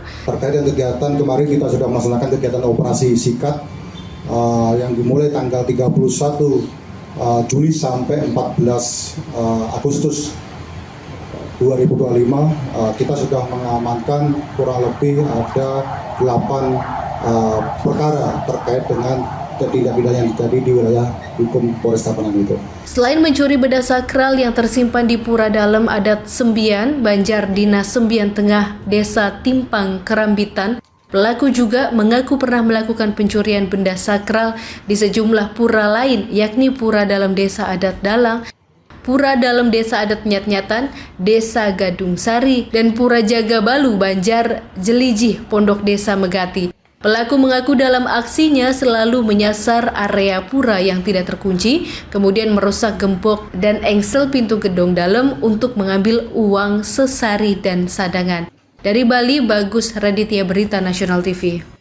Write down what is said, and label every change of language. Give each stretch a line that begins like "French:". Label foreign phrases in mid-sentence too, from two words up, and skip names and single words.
Indonesian: Terkait dengan kegiatan kemarin kita sudah melaksanakan kegiatan operasi sikat yang dimulai tanggal 31 Juli sampai 14 Agustus 2025. Kita sudah mengamankan kurang lebih ada 8 perkara terkait dengan tindak pidana yang terjadi di wilayah hukum Polres Tabanan itu. Selain mencuri benda sakral yang tersimpan di pura dalam adat Sembian, Banjar Dinas Sembian Tengah, Desa Timpang, Kerambitan, pelaku juga mengaku pernah melakukan pencurian benda sakral di sejumlah pura lain, yakni pura dalam desa adat Dalang, pura dalam desa adat Nyat-Nyatan, Desa Gadung Sari, dan pura Jagabalu Banjar Jelijih, Pondok Desa Megati. Pelaku mengaku dalam aksinya selalu menyasar area pura yang tidak terkunci, kemudian merusak gembok dan engsel pintu gedung dalam untuk mengambil uang sesari dan sadangan. Dari Bali, Bagus Raditya, Berita Nasional TV.